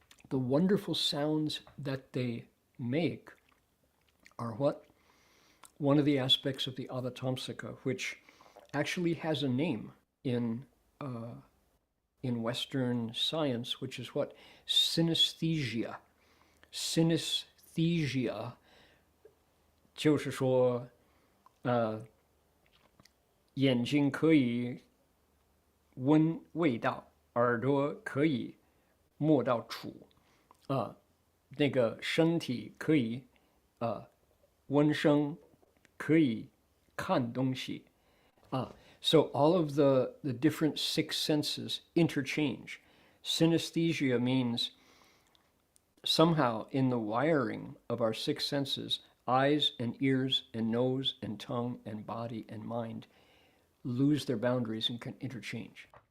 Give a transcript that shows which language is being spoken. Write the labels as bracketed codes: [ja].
[en] The wonderful sounds that they make are what? One of the aspects of the Avatamsaka, which actually has a name in Western science, which is what? Synesthesia. [zh] Synesthesia 就是说眼睛可以闻味道，耳朵可以摸到触，那个身体可以闻声，可以看东西。 [en] So all of the different 6 senses interchange. Synesthesia means somehow in the wiring of our 6 senses, eyes and ears and nose and tongue and body and mind lose their boundaries and can interchange.